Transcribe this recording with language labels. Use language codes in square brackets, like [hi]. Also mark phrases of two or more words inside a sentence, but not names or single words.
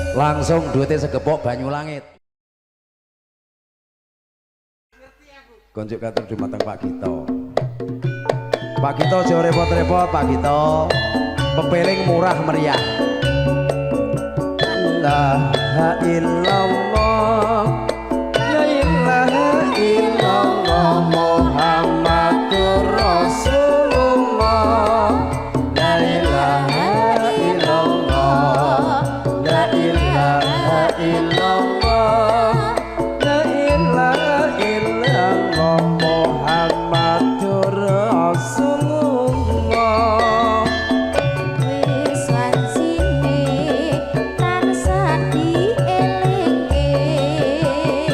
[jv] langsung duitnya segepok banyu langit. Konjuk katur dumateng Pak Gito. Pak Gito jauh repot-repot Pak Gito. Pepeling murah meriah. [ar] لا إلا الله، لا إله إلا الله، محمد رسول الله. لا إله إلا الله، لا إله إلا الله، لا إله إلا الله، محمد رسول الله. [jv] Wis wancine tansah dielingke